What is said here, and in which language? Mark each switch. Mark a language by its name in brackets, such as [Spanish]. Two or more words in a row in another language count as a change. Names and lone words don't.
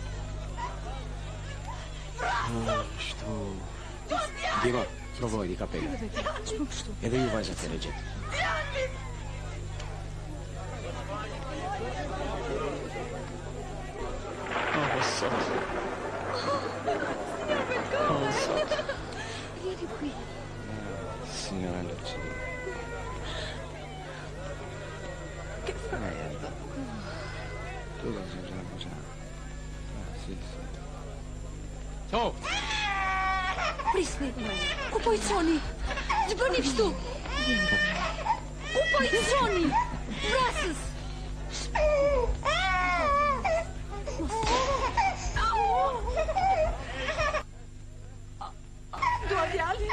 [Albanian] Shtu... Diego, provoj di kapela. Edhe ju vajzat e regjet. [Italian] Vieni qui. Signora Lucia. Che fai? Tu lo sai già. Sì. Oh! [Albanian] Prisni. Ku po I çoni? Ç'bëni kështu? Ku po I çoni? Vrasës. Dua djalin.